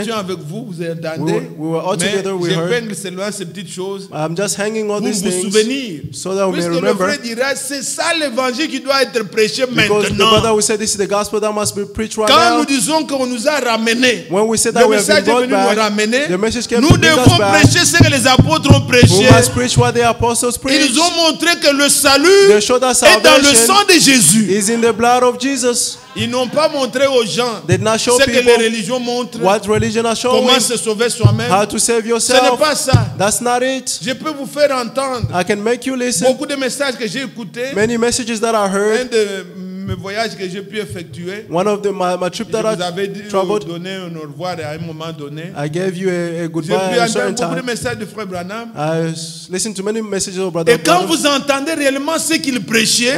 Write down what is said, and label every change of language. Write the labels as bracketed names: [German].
[French] étions avec vous, vous entendez. [English] We were all [French] Mais [English] together, we heard. [French] j'épingle seulement ces petites choses [English] I'm just hanging all [French] pour [English] these [French] vous [English] things [French] souvenir. [English] so that we may [French] Puisque le [English] remember. [French] frère dira, c'est ça l'évangile qui doit être prêché [English] Because the [French] maintenant. [English] brother will say this is the gospel that must be preached right [French] Quand [English] now. [French] nous disons qu'on nous a ramenés, [English] When we say that [French] le [English] we have [French] message [English] been [French] est [English] brought [French] venu nous [English] back, [French] ramener, [English] the message came [French] nous [English] to bring us [French] devons [English] back. [French] prêcher ce que les apôtres ont [English] We [French] prêché. [English] must preach what the apostles preached. [French] Ils ont montré que le salut [English] They showed us [French] est dans le [English] salvation [French] sang de Jésus. [English] is in the blood of Jesus. [French] Ils n'ont pas montré aux gens [English] They did not show [French] ce que les [English] people [French] religions montrent, [English] what religion has shown [French] comment se sauver soi-même. [English] how to save [French] Ce n'est [English] yourself. [French] pas ça. [English] That's not it. [French] Je peux vous faire entendre [English] I can make you listen. [French] beaucoup de messages que j'ai écoutés. [English] Many messages that I [French] Un [English] heard. [French] de mes voyages que j'ai pu effectuer, [English] One of my trip [French] je [English] that [French] vous avais dit, [English] I traveled, [French] donné un au revoir à un moment donné. [English] I gave you a [French] J'ai [English] goodbye [French] pu [English] at a certain [French] entendre beaucoup de [English] time. [French] messages de Frère Branham. [English] I listened to many messages of Brother [French] Et quand [English] Branham. [French] vous entendez réellement ce qu'il prêchait,